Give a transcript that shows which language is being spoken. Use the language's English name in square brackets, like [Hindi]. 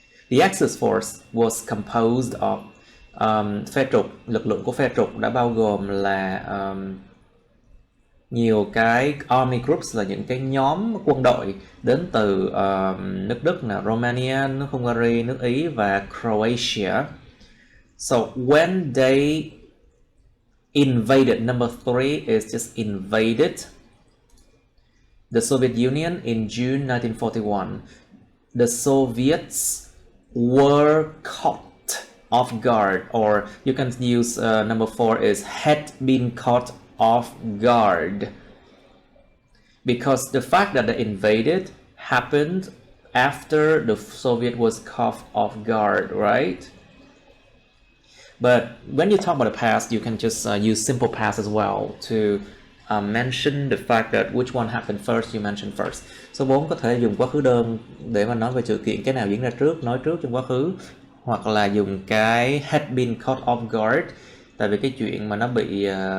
[English] The Axis force was composed of [Vietnamese] phe trục, lực lượng của phe trục đã bao gồm là nhiều cái army groups, là những cái nhóm quân đội đến từ nước Đức, Romania, nước Hungary, nước Ý và Croatia. [English] So when they invaded, number three is just invaded the Soviet Union in June 1941. The Soviets were caught off guard, or you can use number four is had been caught off guard, because the fact that they invaded happened after the Soviet was caught off guard, right? But when you talk about the past, you can just use simple past as well to mention the fact that which one happened first, you mention first. [Vietnamese] Số 4 có thể dùng quá khứ đơn để mà nói về sự kiện cái nào diễn ra trước, nói trước trong quá khứ, hoặc là dùng cái [English] had been caught off guard, [Vietnamese] tại vì cái chuyện mà nó bị